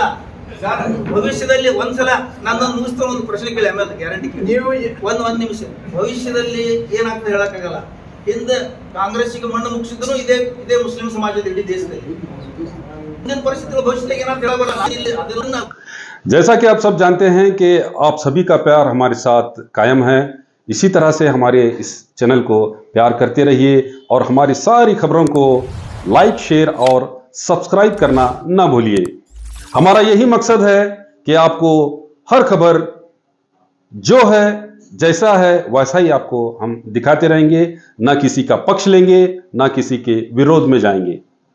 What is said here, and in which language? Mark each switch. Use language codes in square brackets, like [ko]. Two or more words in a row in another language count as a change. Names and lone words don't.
[kn] ಭವಿಷ್ಯದಲ್ಲಿ ಒಂದ್ಸಲ ನನ್ನೊಂದು ಮುಗಿಸ್ತಾ ಒಂದು ಪ್ರಶ್ನೆ ಕೇಳಿ, ಆಮೇಲೆ ಗ್ಯಾರಂಟಿ ಕೇಳಿ. ನೀವು ಒಂದ್ ನಿಮಿಷ. ಭವಿಷ್ಯದಲ್ಲಿ ಏನಾಗ್ತದೆ ಹೇಳಕ್ಕಾಗಲ್ಲ. ಹಿಂದೆ ಕಾಂಗ್ರೆಸ್ಸಿಗೆ ಮಣ್ಣು ಮುಗಿಸಿದ್ರು ಇದೇ ಮುಸ್ಲಿಂ ಸಮಾಜದ ಇಡೀ ದೇಶದಲ್ಲಿ ಇಂದಿನ ಪರಿಸ್ಥಿತಿ ಭವಿಷ್ಯದಾಗ ಏನಾದ್ರು ಹೇಳಬಲ್ಲ ಅದನ್ನ [hi] जैसा कि आप सब जानते हैं कि आप सभी का प्यार हमारे साथ कायम है। इसी तरह से हमारे इस चैनल को प्यार करते रहिए और हमारी सारी खबरों को [en] like, share [hi] और सब्सक्राइब करना ना भूलिए। हमारा यही मकसद है कि आपको हर खबर जो है जैसा है वैसा ही आपको हम दिखाते रहेंगे, ना किसी का पक्ष लेंगे, ना किसी के विरोध में जाएंगे।